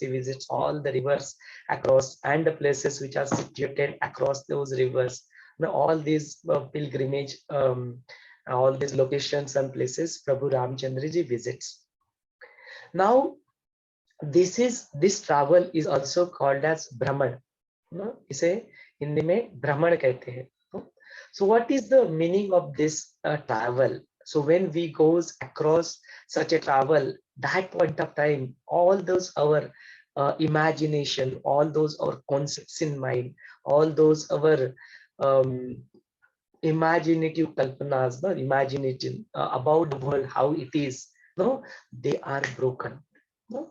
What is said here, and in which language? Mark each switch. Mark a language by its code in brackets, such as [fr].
[en] He visits all the rivers across, and the places which are situated across those rivers. All these pilgrimage, all these locations and places, Prabhu Ramchandraji visits. Now, this travel is also called as Brahman. [hi] इसे हिंदी में भ्रमण कहते हैं. [en] So what is the meaning of this travel? So when we goes across such a travel, that point of time, all those our imagination, all those our concepts in mind, all those our um, imaginative kalpanas, no, imaginating about the world, how it is, no, they are broken. No?